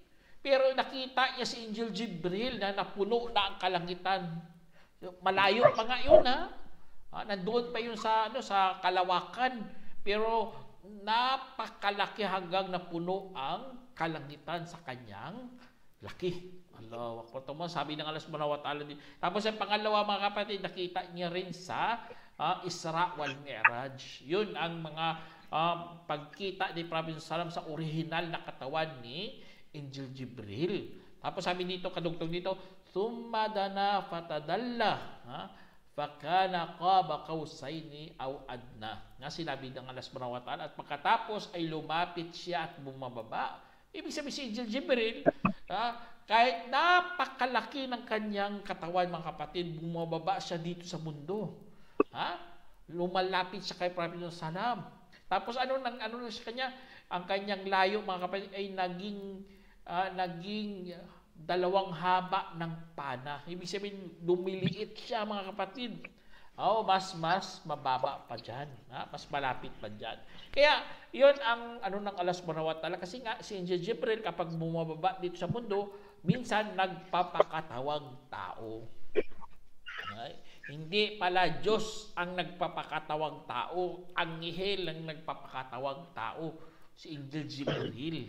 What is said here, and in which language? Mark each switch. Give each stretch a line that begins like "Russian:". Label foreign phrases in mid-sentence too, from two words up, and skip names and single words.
Filipino: Pero nakita niya si Angel Jibril na napuno na ang kalangitan. Malayo pa nga yun, nandoon pa yun sa kalawakan. Pero napakalaki hanggang napuno ang kalangitan sa kanyang laki. Allah, sabi ng Allah
Arabic: سبحانه وتعالى.
Filipino: Tapos ang pangalawa mga kapatid, nakita niya rin sa Isra wal Mi'raj. Yun ang mga pagkita ni Prophet sallam sa original na katawan ni Angel Jibril. Tapos sabi dito, kadugtong dito,
Arabic: ثم دنا فتدلى فكان قاب قوسين أو أدنى.
Filipino: Nga sinabi ng Allah
Arabic: سبحانه وتعالى,
Filipino: at pagkatapos ay lumapit siya at bumababa. Ibig sabihin si Angel Jibril, kahit napakalaki ng kanyang katawan mga kapatid, bumababa siya dito sa mundo. Lumalapit siya kay Prophet sallam. Tapos ano na sa kanya? Ang kanyang layo mga kapatid ay naging naging dalawang haba ng pana. Ibig sabihin, lumiliit siya mga kapatid. Mas mababa pa dyan. Mas malapit pa dyan. Kaya, yun ang ng Allah
Arabic: سبحانه وتعالى.
Filipino: Kasi nga, si Angel Jibril, kapag bumababa dito sa mundo, minsan nagpapakatawang tao. Okay? Hindi pala Diyos ang nagpapakatawang tao. Anghel ang nagpapakatawang tao. Si Angel Jibril.